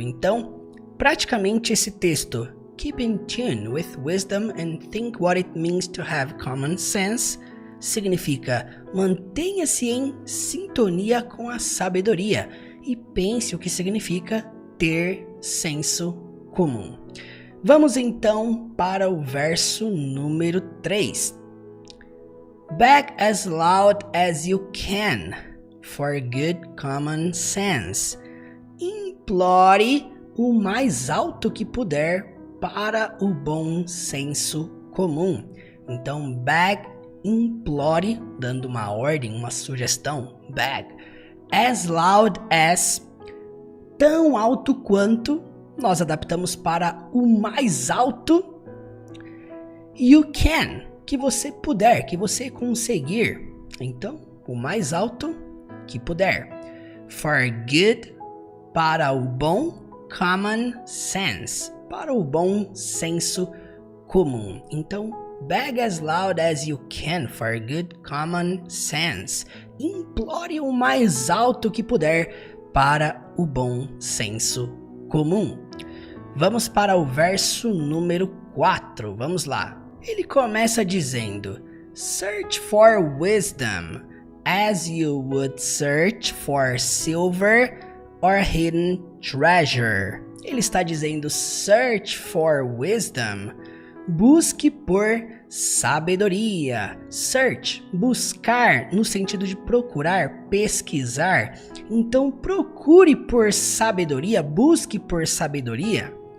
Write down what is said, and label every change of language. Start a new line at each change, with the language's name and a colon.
Portuguese: Então, praticamente esse texto,
English: keep in tune with wisdom and think what it means to have common sense,
Portuguese: significa mantenha-se em sintonia com a sabedoria e pense o que significa ter senso comum. Vamos então para o verso número 3.
English: Beg as loud as you can for good common sense.
Portuguese: Implore o mais alto que puder para o bom senso comum. Então, beg, implore, dando uma ordem, uma sugestão. Beg.
English: As loud as,
Portuguese: tão alto quanto, nós adaptamos para o mais alto.
English: You can,
Portuguese: que você puder, que você conseguir. Então, o mais alto que puder. For good, para o bom. Common sense, para o bom senso comum.
English: Então, beg as loud as you can for good common sense.
Portuguese: Implore o mais alto que puder para o bom senso comum. Vamos para o verso número 4. Vamos lá. Ele começa dizendo:
English: search for wisdom as you would search for silver or hidden treasure.
Portuguese: Ele está dizendo:
English: search for wisdom.
Portuguese: Busque por sabedoria. Search, buscar, no sentido de procurar, pesquisar. Então procure por sabedoria, busque por sabedoria.